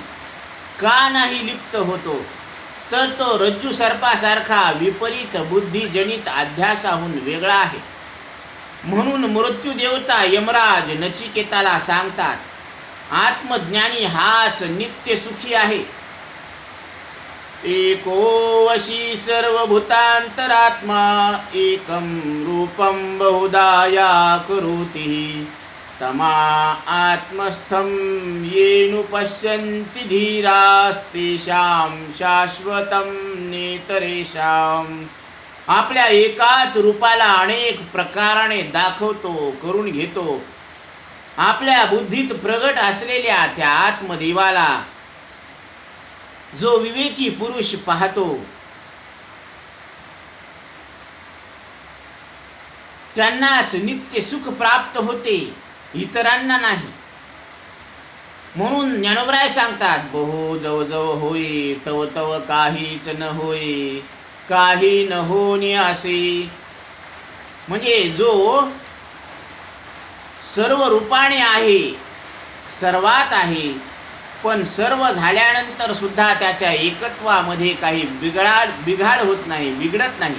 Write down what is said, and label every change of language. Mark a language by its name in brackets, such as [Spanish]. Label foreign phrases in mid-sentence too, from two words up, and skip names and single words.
[Marathi] का नाही लिप्त होतो? तर तो रज्जू सर्पासारखा विपरीत बुद्धिजनित अध्यासाहून वेगळा आहे. म्हणून मृत्यूदेवता यमराज नचिकेताला सांगतात, आत्मज्ञानी हाच नित्य सुखी आहे. [Sanskrit] एको वशी सर्वभूतांतरात्मा, एकं रूपं बहुधा या करोति, तमा आत्मस्थं येनु पश्यन्ति धीरास्तेषां शाश्वतं नेतरेषां. [Marathi] आपल्या एकाच रूपाला अनेक प्रकाराने दाखवतो, करून घेतो. आपल्या बुद्धीत प्रगट असलेल्या त्या आत्मदेवाला जो विवेकी पुरुष पाहतो, त्यांनाच नित्य सुख प्राप्त होते, इतरांना नाही. म्हणून ज्ञानोबराय सांगतात, बहु जव जव होई तव तव काहीच न होई, काही न होणे असे. म्हणजे जो सर्व रूपाने आहे, सर्वात आहे, पण सर्व झाल्यानंतर सुद्धा त्याच्या एकत्वामध्ये काही बिघाड होत नाही, बिघडत नाही.